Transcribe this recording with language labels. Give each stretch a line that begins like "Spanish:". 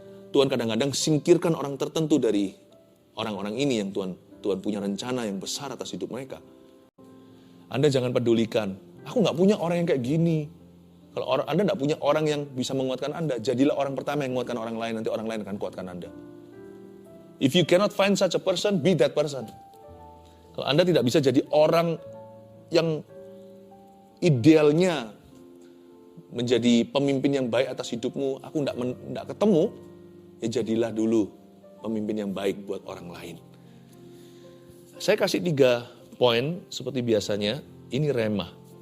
Indonesian: Tuhan kadang-kadang singkirkan orang tertentu dari orang-orang ini yang Tuhan punya rencana yang besar atas hidup mereka. Anda jangan pedulikan, aku gak punya orang yang kayak gini. Kalau Anda gak punya orang yang bisa menguatkan Anda, jadilah orang pertama yang menguatkan orang lain, nanti orang lain akan kuatkan Anda.
English: If you cannot find such a person, be that person.
Indonesian: Kalau Anda tidak bisa jadi orang yang idealnya menjadi pemimpin yang baik atas hidupmu, aku tidak ketemu, ya jadilah dulu pemimpin yang baik buat orang lain. Saya kasih 3 poin seperti biasanya, ini rema.